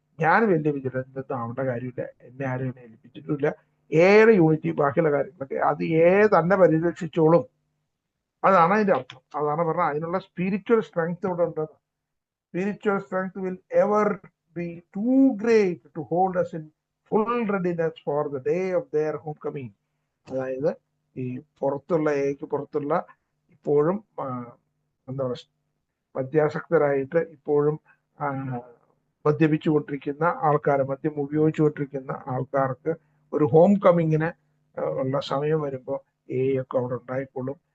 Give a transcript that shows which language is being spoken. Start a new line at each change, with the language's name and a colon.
Malayalam: ഞാൻ വലിയ വിജിലൻസ് ആവേണ്ട കാര്യമില്ല, എന്നെ ആരും ഏൽപ്പിച്ചിട്ടില്ല. ഏറെ യൂണിറ്റി, ബാക്കിയുള്ള കാര്യങ്ങളൊക്കെ അത് തന്നെ പരിരക്ഷിച്ചോളും. അതാണ് അതിന്റെ അർത്ഥം. അതാണ് പറഞ്ഞത്, അതിനുള്ള സ്പിരിച്വൽ സ്ട്രെങ്ത് ഇവിടെ ഉണ്ട്.
English: Spiritual strength will ever be too great to hold us in full readiness for the day of their homecoming.
Malayalam: അതായത് ഈ പുറത്തുള്ള ഇപ്പോഴും എന്താ പറയുക, മദ്യാസക്തരായിട്ട് ഇപ്പോഴും മദ്യപിച്ചുകൊണ്ടിരിക്കുന്ന ആൾക്കാർ, മദ്യം ഉപയോഗിച്ചുകൊണ്ടിരിക്കുന്ന ആൾക്കാർക്ക് ഒരു ഹോം കമ്മിങ്ങിന് ഉള്ള സമയം വരുമ്പോൾ ഒക്കെ അവിടെ ഉണ്ടായിക്കൊള്ളും.